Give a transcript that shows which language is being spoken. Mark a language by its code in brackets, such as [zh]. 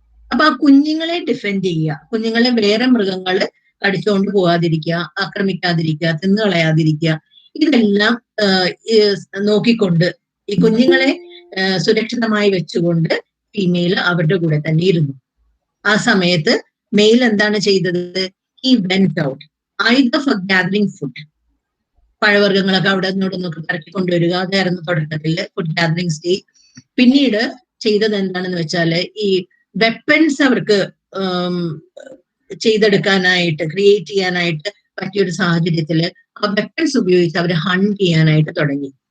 [ml] അപ്പൊ ആ കുഞ്ഞുങ്ങളെ ഡിഫെൻഡ് ചെയ്യുക, കുഞ്ഞുങ്ങളെ വേറെ മൃഗങ്ങൾ കടിച്ചുകൊണ്ട് പോകാതിരിക്കുക, ആക്രമിക്കാതിരിക്കുക, തിന്നുകളയാതിരിക്കുക, ഇതെല്ലാം നോക്കിക്കൊണ്ട് ഈ കുഞ്ഞുങ്ങളെ സുരക്ഷിതമായി വെച്ചുകൊണ്ട് ഫീമെയിൽ അവരുടെ കൂടെ തന്നെ ഇരുന്നു. ആ സമയത്ത് മെയിൽ എന്താണ് ചെയ്തത്? [en] He went out either for gathering food. [ml] പഴവർഗ്ഗങ്ങളൊക്കെ അവിടെ നിന്നോടൊന്നൊക്കെ ഇറക്കി കൊണ്ടുവരിക, അതായിരുന്നു തുടക്കത്തിൽ ഫുഡ് ഗാദറിംഗ് സ്റ്റേജ്. പിന്നീട് ചെയ്തത് എന്താണെന്ന് വെച്ചാല് ഈ വെപ്പൺസ് അവർക്ക് ചെയ്തെടുക്കാനായിട്ട്, ക്രിയേറ്റ് ചെയ്യാനായിട്ട് പറ്റിയൊരു സാഹചര്യത്തില് ആ വെപ്പൺസ് ഉപയോഗിച്ച് അവർ ഹണ്ട് ചെയ്യാനായിട്ട് തുടങ്ങി.